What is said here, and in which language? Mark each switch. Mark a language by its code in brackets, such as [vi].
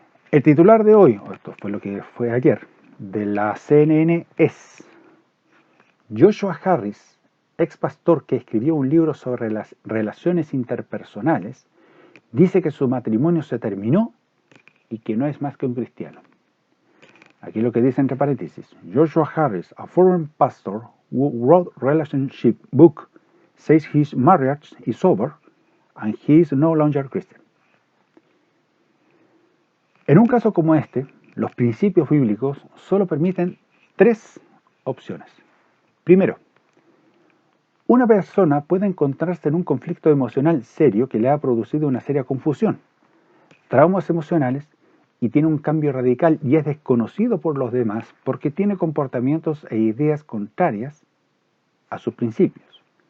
[es] El titular de hoy, o esto fue lo que fue ayer, de la CNN es: Joshua Harris, ex pastor que escribió un libro sobre las relaciones interpersonales, dice que su matrimonio se terminó y que no es más que un cristiano. Aquí lo que dice entre paréntesis: [en] Joshua Harris, a former pastor who wrote relationship book, says his marriage is over and he is no longer Christian. [es] En un caso como este, los principios bíblicos solo permiten tres opciones. Primero, una persona puede encontrarse en un conflicto emocional serio que le ha producido una seria confusión, traumas emocionales, y tiene un cambio radical y es desconocido por los demás porque tiene comportamientos e ideas contrarias a sus principios.